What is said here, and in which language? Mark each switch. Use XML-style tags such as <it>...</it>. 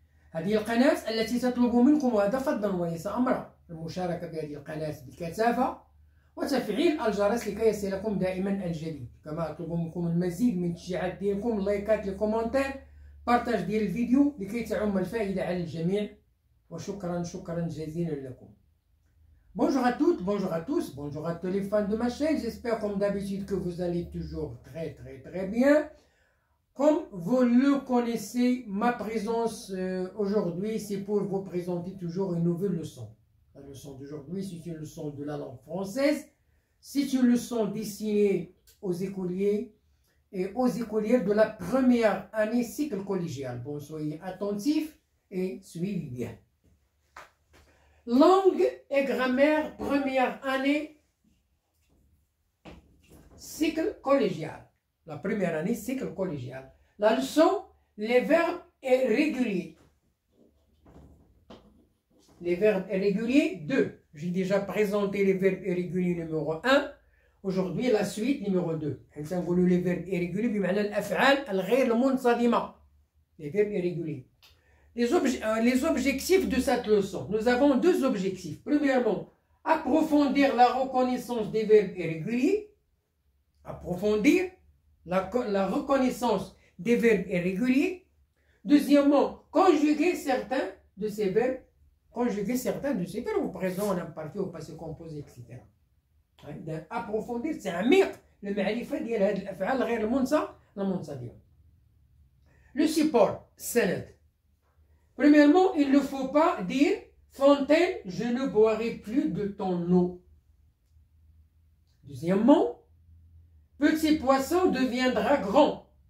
<ar>هذه القناة التي تطلب منكم، وهذا فضلا وليس أمرا، المشاركة بهذه القناة بكثافة وتفعيل الجرس لكي يصلكم دائما الجديد. كما أطلب منكم المزيد من التشجيعات ديالكم، اللايكات، الكومنتات، بارتاج ديال الفيديو لكي تعم الفائدة على الجميع. وشكرا جزيلا لكم.</ar> <fr>Bonjour à toutes, bonjour à tous, bonjour à tous les fans de ma chaîne. J'espère comme d'habitude que vous allez toujours très bien. Comme vous le connaissez, ma présence aujourd'hui, c'est pour vous présenter toujours une nouvelle leçon. La leçon d'aujourd'hui, c'est une leçon de la langue française. C'est une leçon destinée aux écoliers et aux écolières de la première année cycle collégial. Bon, soyez attentifs et suivez bien. Langue et grammaire, première année cycle collégial. La première année cycle collégial. La leçon, les verbes irréguliers. Les verbes irréguliers 2. J'ai déjà présenté les verbes irréguliers numéro 1. Aujourd'hui, la suite numéro 2.</fr> <ar>حيت نقولوا</ar> <fr>les verbes irréguliers</fr> <ar>بمعنى الأفعال الغير منتظمة.</ar> <fr>Les verbes irréguliers. Les objectifs de cette leçon. Nous avons deux objectifs. Premièrement, approfondir la reconnaissance des verbes irréguliers. Approfondir la reconnaissance des verbes irréguliers. Deuxièmement, conjuguer certains de ces verbes au présent, en imparfait, au passé composé, etc.</fr> <ar>approfondir تعميق المعرفة ديال هذه الأفعال غير المنتظمة.</ar> <fr>Le support, السند. Premièrement, il ne faut pas dire Fontaine, je ne boirai plus de ton eau. Deuxièmement, petit poisson deviendra grand.</fr>